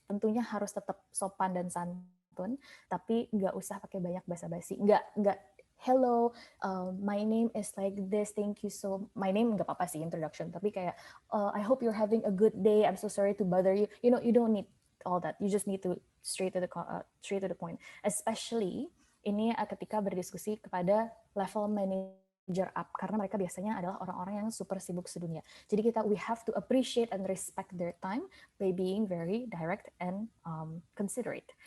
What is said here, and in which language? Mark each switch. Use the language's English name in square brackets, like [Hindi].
[Indonesian] Tentunya harus tetap sopan dan santun, tapi nggak usah pakai banyak basa-basi. [English] Nggak hello, my name is like this, thank you so. My name [Indonesian] nggak apa-apa sih [English] introduction, [Indonesian] tapi kayak [English] I hope you're having a good day. I'm so sorry to bother you. You don't need all that. You just need to straight to the point. [Indonesian] Especially ini ketika berdiskusi kepada level manager up, karena mereka biasanya adalah orang-orang yang super sibuk sedunia. [English] Jadi we have to appreciate and respect their time by being very direct and considerate.